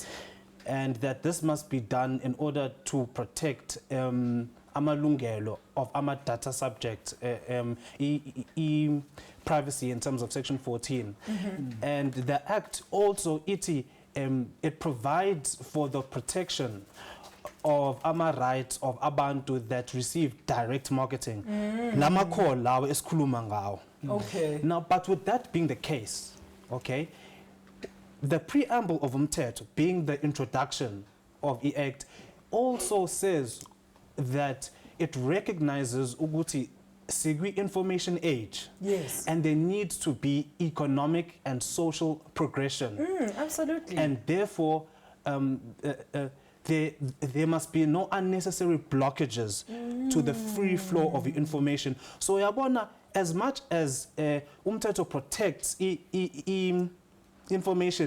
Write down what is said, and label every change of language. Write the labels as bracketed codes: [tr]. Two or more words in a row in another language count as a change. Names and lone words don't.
[en] And that this must be done in order to protect amalungelo of ama data subject, privacy in terms of section 14. And the act also it provides for the protection of ama rights of abantu that receive direct marketing. [nd] Lama call lawo esikhuluma ngawo. [en] Okay. Now, but with that being the case, okay, the preamble of umthetho being the introduction of the act also says that it recognizes [nd] ukuthi sigwi [en] information age. Yes. And there needs to be economic and social progression. Absolutely. And therefore, there must be no unnecessary blockages to the free flow of information. So yabona, as much as umthetho protects information,